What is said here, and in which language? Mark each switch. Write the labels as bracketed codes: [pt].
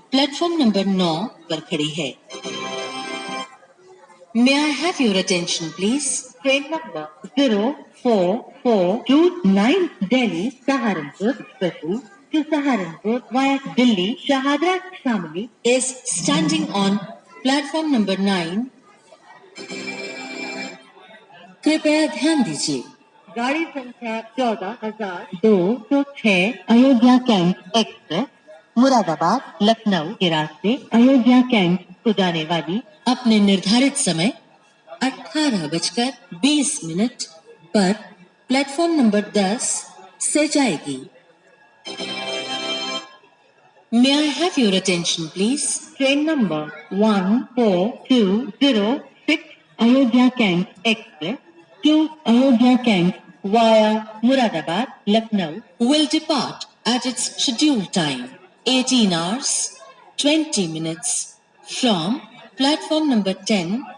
[hi] Platform number 9 पर खड़ी है। [en] May I have your attention, please? Train number 04429 Delhi Saharanpur special to Saharanpur via Delhi Shahadra Shamli is standing on platform number 9. [hi] कृपया ध्यान दीजिए, गाड़ी संख्या 14,206 अयोध्या कैंट एक्सप्रेस मुरादाबाद लखनऊ के रास्ते अयोध्या कैंट को जाने वाली अपने निर्धारित समय 18:20 पर प्लेटफॉर्म नंबर 10 से जाएगी। [en] May I have your attention, please? Train number 14206 Ayodhya cantt express to Ayodhya cantt via Moradabad Lucknow Will depart at its scheduled time 18 hours 20 minutes from platform number 10